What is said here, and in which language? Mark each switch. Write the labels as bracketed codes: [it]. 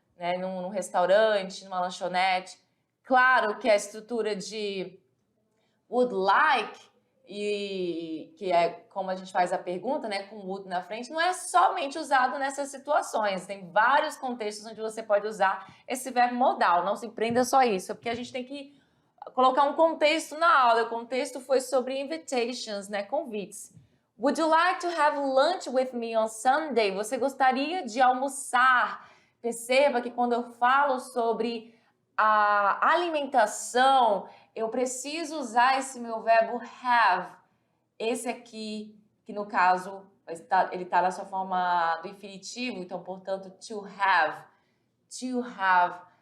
[pt] né, num restaurante, numa lanchonete. Claro que a estrutura de would like, e que é como a gente faz a pergunta, né, com would na frente, não é somente usado nessas situações. Tem vários contextos onde você pode usar esse verbo modal. Não se prenda só a isso, porque a gente tem que colocar um contexto na aula. O contexto foi sobre invitations, né, convites. [en] Would you like to have lunch with me on Sunday? [pt] Você gostaria de almoçar? Perceba que quando eu falo sobre a alimentação, eu preciso usar esse meu verbo have. Esse aqui, que no caso, ele está na sua forma do infinitivo, então, portanto, to have. To have.